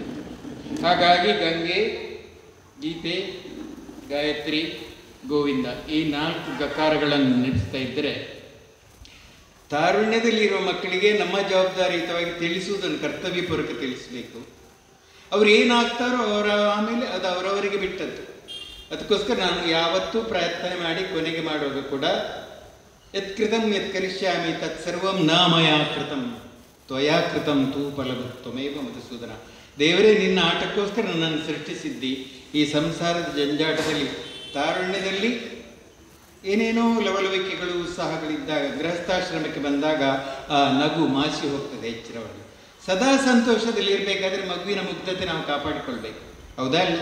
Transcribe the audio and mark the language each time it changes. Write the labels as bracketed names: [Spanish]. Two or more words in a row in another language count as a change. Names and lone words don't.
[Kannada] ಹಾಗಾಗಿ ಗಂಗೆ, ಗೀತೆ, ಗಾಯತ್ರಿ, ಗೋವಿಂದ ಈ 4 ಗಕಾರಗಳನ್ನು ನಡೆಸ್ತಾ ಇದ್ದರೆ ತಾರುಣ್ಯದಲ್ಲಿರುವ ಮಕ್ಕಳಿಗೆ ನಮ್ಮ ಜವಾಬ್ದಾರಿಯುತವಾಗಿ ತಿಳಿಸುವುದನ್ನು ಕರ್ತವ್ಯಪೂರ್ವಕ ತಿಳಿಸಬೇಕು. ಅವರು ಏನಾಗ್ತಾರೋ ಆಮೇಲೆ ಅದು ಅವರವರಿಗೆ ಬಿಟ್ಟದ್ದು. ಅದಕ್ಕೋಸ್ಕರ ನಾನು ಯಾವತ್ತೂ ಪ್ರಾರ್ಥನೆ ಮಾಡಿ ಕೊನೆಗೆ ಮಾಡುವಾಗ ಕೂಡ [Sanskrit] ಯತ್ಕೃತಂ ಯತ್ ಕರಿಷ್ಯಾಮಿ ತತ್ಸರ್ವಂ ನ ಮಯಾ ಕೃತಂ ತ್ವಯಾ ಕೃತಂ ತೂ ಫಲಭೂತ್ ತ್ವಮೇವ ಮಧುಸೂದನ. [Kannada] ದೇವರೇ ನಿನ್ನ ಆಟಕ್ಕೋಸ್ಕರ ನನ್ನನ್ನು ಸೃಷ್ಟಿಸಿದ್ದಿ. ಈ ಸಂಸಾರದ ಜಂಜಾಟದಲ್ಲಿ, ತಾರುಣ್ಯದಲ್ಲಿ ಏನೇನೋ ಲವಲವಿಕೆಗಳು ಉತ್ಸಾಹಗಳಿದ್ದಾಗ, ಗೃಹಸ್ಥಾಶ್ರಮಕ್ಕೆ ಬಂದಾಗ ಆ ನಗು ಮಾಸಿ ಹೋಗ್ತದೆ ಎಚ್ಚರವಾಗಿ. ಸದಾ ಸಂತೋಷದಲ್ಲಿ ಇರಬೇಕಾದ್ರೆ ಮಗುವಿನ ಮುಗ್ಧತೆ ನಾವು ಕಾಪಾಡಿಕೊಳ್ಬೇಕು, ಹೌದಾ ಅಲ್ಲ?